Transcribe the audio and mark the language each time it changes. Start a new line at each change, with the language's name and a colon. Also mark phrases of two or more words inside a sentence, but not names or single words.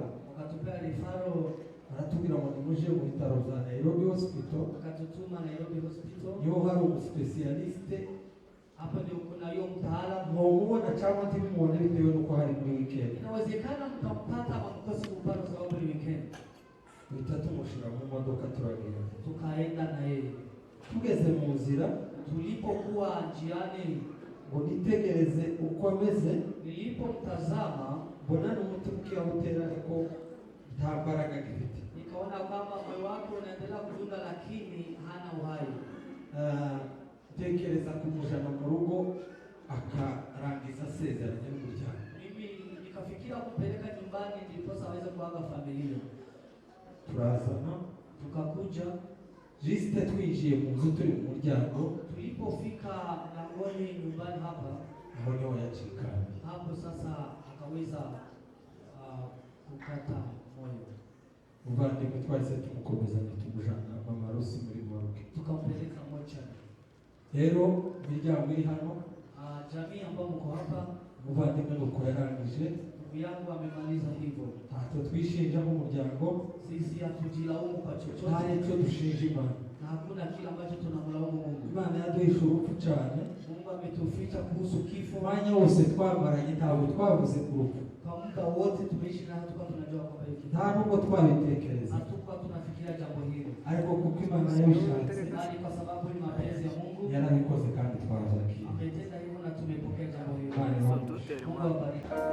Swahili: Wakatupea rifaro,
Kinyarwanda: baratubwira ngo nimuje mu bitaro bya Nairobi Hospital,
Swahili: wakatutuma Nairobi Hospital.
Kinyarwanda: niho hari umuspecialiste,
Swahili: Hapo ndio kuna hiyo mtaalamu.
Kinyarwanda: mwomubona cyangwa ntibimubone bitewe n'uko hari muri weekend.
Swahili: Inawezekana mtampata ama mkosi kupata kwa sababu ni weekend.
Kinyarwanda: Duhita tumushira mu modoka turagenda.
Swahili: Tukaenda na yeye.
Kinyarwanda: Tugeze mu nzira,
Swahili: Tulipokuwa njiani,
Kinyarwanda: ngo nitegereze uko ameze,
Swahili: nilipomtazama
Kinyarwanda: mbona n'umutima ukiyawutera ariko nta mbaraga gifite.
Swahili: nikaona kwamba moyo wake unaendelea kudunda lakini hana uhai.
Kinyarwanda: Tekereza kumujana mu rugo akarangiza asezeranye n'umuryango.
Swahili: Mimi nikafikiria kumpeleka nyumbani ndiposa aweze kuaga familia.
Kinyarwanda: Turazana,
Swahili: Tukakuja,
Kinyarwanda: jisite twinjiye mu nzu turi mu muryango,
Swahili: tulipofika mlangoni nyumbani hapa,
Kinyarwanda: aho niho yacikanye.
Swahili: hapo sasa akaweza kukata moyo.
Kinyarwanda: Muvandimwe twahise tumukomezanya tumujana mama Rusi muri morgue.
Swahili: Tukampeleka mochari.
Kinyarwanda: Rero imiryango iri hano,
Swahili: Jamii ambao mko hapa,
Kinyarwanda: muvandimwe nuko yarangije,
Swahili: ndugu yangu amemaliza hivyo.
Kinyarwanda: ntacyo twishinja nk'umuryango,
Swahili: Sisi hatujilaumu kwa
Kinyarwanda: nta
Swahili: chochote
Kinyarwanda: n'icyo dushinja Imana.
Swahili: na hakuna kile ambacho tunamlaumu Mungu.
Kinyarwanda: Imana yaduhishe urupfu cyane,
Swahili: Mungu ametuficha kuhusu kifo.
Kinyarwanda: umwanya wose twamaranye ntabwo twavuze ku rupfu,
Swahili: Kwa muda wote tumeishi na hatukuwa tunajua kwamba hiki.
Kinyarwanda: nta nubwo twabitekereza,
Swahili: Hatukuwa tunafikiria jambo hili.
Kinyarwanda: ariko kuko Imana yabishatse
Swahili: Bali kwa sababu ni mapenzi ya Mungu
Kinyarwanda: yarabikoze kandi twabyakiriye.
Swahili: ametenda hivyo na tumepokea jambo hili.
Kinyarwanda: Imana
Swahili: Mungu awabariki.